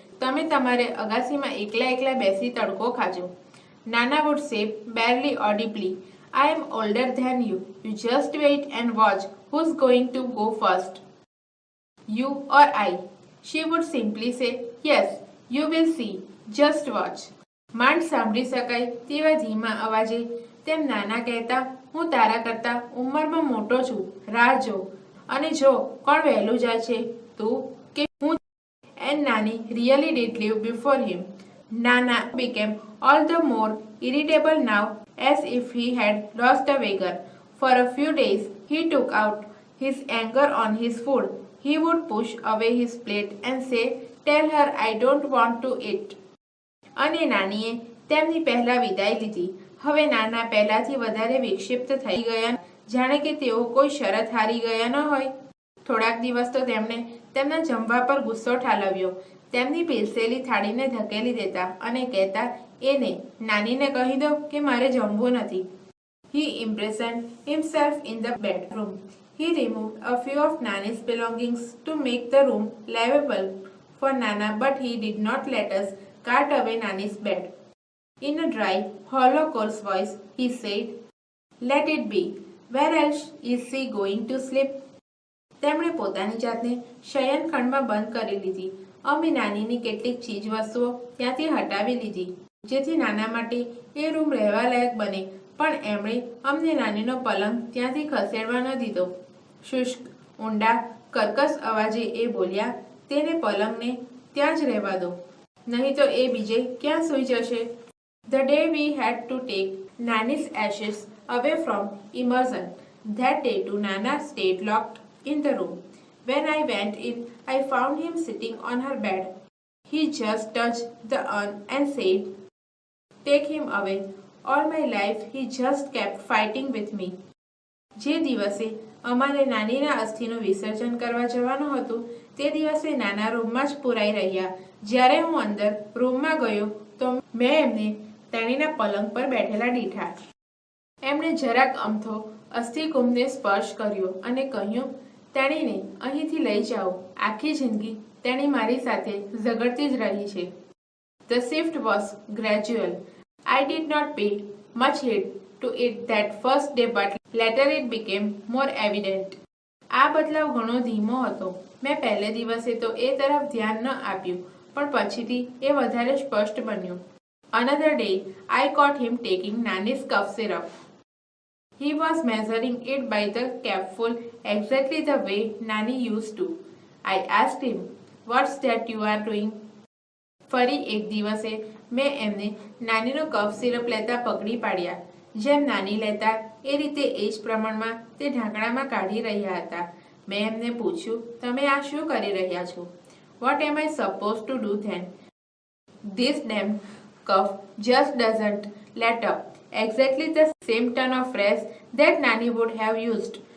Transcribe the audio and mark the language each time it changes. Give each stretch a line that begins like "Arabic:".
Gujarati: તમે તમારે અગાસીમાં એકલા એકલા બેસી તડકો ખાજો.
English: નાના would say barely audibly, I am older than you. You just wait and watch who's going to go first. You or I? She would simply say, yes, you will see. Just watch.
Gujarati: માંડ સાંભળી શકાય તેવા ધીમા અવાજે તેમ નાના કહેતા, હું તારા કરતા ઉંમરમાં મોટો છું, રાહ જો. અને જો કોણ વહેલું જાય છે, તું કે હું?
English: And Nani really did live before him. Nana became all the more irritable now, as if he had lost a wager. For a few days he took out his anger on his food. He would push away his plate and say, tell her I don't want to eat.
Gujarati: અને નાનીએ તેમની પહેલા વિદાય લીધી. હવે નાના પહેલાથી વધારે વિક્ષિપ્ત થઈ ગયા, જાણે કે તેઓ કોઈ શરત હારી ગયા ન હોય. થોડાક દિવસ તો તેમણે તેમના જમવા પર ગુસ્સો ઠાલવ્યો. તેમની પીરસેલી થાળીને ધકેલી દેતા અને કહેતા, એને નાનીને કહી દો કે મારે જમવું નથી.
English: He imprisoned himself in the bedroom. He removed a few of Nani's belongings to make the room livable for Nana, but he did not let us cart away Nani's bed. In a dry, hollow, coarse voice, he said, let it be. Where else is she going to sleep?
Gujarati: તેમણે પોતાની જાતને શયનખંડમાં બંધ કરી લીધી. અમે નાનીની કેટલીક ચીજ વસ્તુઓ ત્યાંથી હટાવી લીધી, જેથી નાના માટે એ રૂમ રહેવાલાયક બને, પણ એમણે અમને નાનીનો પલંગ ત્યાંથી ખસેડવા ન દીધો. શુષ્ક, ઊંડા, કર્કશ અવાજે એ બોલ્યા, તેને પલંગને ત્યાં જ રહેવા દો, નહીં તો એ બીજે ક્યાં સૂઈ જશે.
English: The day we had to take Nani's ashes away from immersion, that day too Nana stayed locked in the room. When I went in, I found him sitting on her bed. He just touched the urn and said, take him away. All my life he just kept fighting with me.
Gujarati: જે દિવસે અમારે નાનીના અસ્થિનું વિસર્જન કરવા જવાનું હતું તે દિવસે નાના રૂમમાં જ પુરાઈ રહ્યા. જ્યારે હું અંદર રૂમમાં ગયો તો મેં એમને તેણીના પલંગ પર બેઠેલા દીઠા. એમણે જરાક અમથો અસ્થિકુંભને સ્પર્શ કર્યો અને કહ્યું, તેણીને અહીંથી લઈ જાઓ. આખી જિંદગી તેણી મારી સાથે ઝઘડતી જ રહી છે.
English: The shift was gradual. I did not pay much heed to it that first day, but later it became more evident.
Gujarati: આ બદલાવ ઘણો ધીમો હતો. મેં પહેલે દિવસે તો એ તરફ ધ્યાન ન આપ્યું, પણ પછીથી એ વધારે સ્પષ્ટ બન્યું.
English: Another day, I caught him taking Nani's cough syrup. He was measuring it by the capful exactly the way Nani used to. I asked him, what's that you are doing?
Gujarati: ફરી એક દિવસે મેં એમને નાનીનો કફ સિરપ લેતા પકડી પાડ્યા. જેમ નાની લેતા એ રીતે એ જ પ્રમાણમાં તે ઢાંકણામાં કાઢી રહ્યા હતા. મેં એમને પૂછ્યું, તમે આ શું કરી રહ્યા છો?
English: What am I supposed to do then? This damn cough just doesn't let up. Exactly the same ton of phrase that Nani would have used.